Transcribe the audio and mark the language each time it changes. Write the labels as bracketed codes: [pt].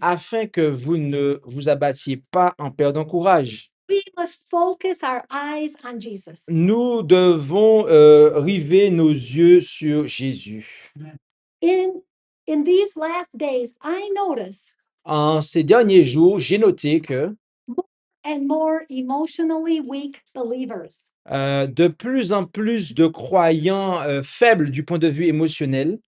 [fr] afin que vous ne vous abattiez pas en perdant courage. [en] We must focus our eyes on Jesus. [fr] Nous devons river nos yeux sur Jésus. [en] In these last days, I notice [fr] En ces derniers jours, j'ai noté que [en] and more emotionally weak believers [fr] de plus en plus de croyants faibles du point de vue émotionnel,